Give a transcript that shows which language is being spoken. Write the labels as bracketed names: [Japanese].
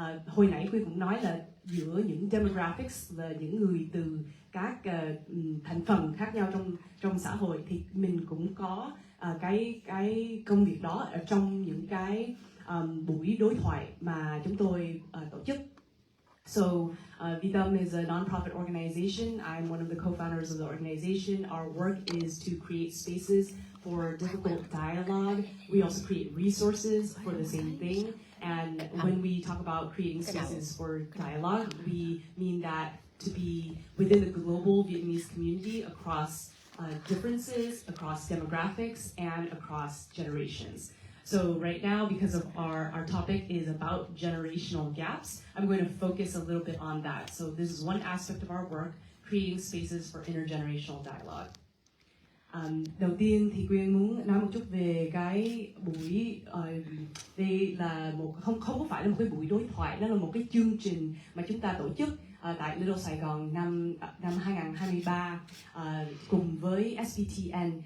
[Vietnamese] Hồi nãy Quyên cũng nói là giữa những demographics, là những người từ các thành phần khác nhau trong xã hội, thì mình cũng có cái công việc đó ở trong những cái buổi đối thoại mà chúng tôi tổ chức. [English] So, Vitam is a non-profit organization. I'm one of the co-founders of the organization. Our work is to create spaces for difficult dialogue. We also create resources for the same thing. And when we talk about creating spaces for dialogue, we mean that to be within the global Vietnamese community across differences, across demographics, and across generations. So right now, because of our topic is about generational gaps, I'm going to focus a little bit on that. So this is one aspect of our work, creating spaces for intergenerational dialogue. [Vietnamese] Đầu tiên thì Quyên muốn nói một chút về cái buổi, đây là không có phải là một cái buổi đối thoại, đó là một cái chương trình mà chúng ta tổ chức tại Little Sài Gòn năm 2023 cùng với SPTN.